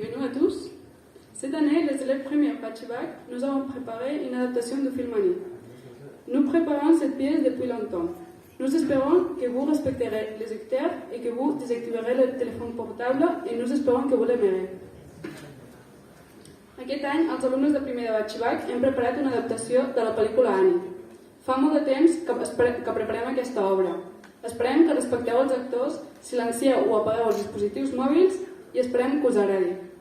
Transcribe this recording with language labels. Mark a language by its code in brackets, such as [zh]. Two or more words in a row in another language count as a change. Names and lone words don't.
[fr] tous. Cette année, les élèves premiers Patchback, nous avons préparé une adaptation du film Annie. Nous préparons cette pièce depuis longtemps. Nous espérons que vous respecterez les acteurs et que vous désactiverez le téléphone portable et nous espérons que vous l'aimerez. [ca] Aquest any, els alumnes de primer de Batxbac hem preparat una adaptació de la pel·lícula Annie. Fa molt de temps que preparem aquesta obra. Esperem que respecteu els actors, silencieu o apagueu els dispositius mòbils i esperem que us agradi.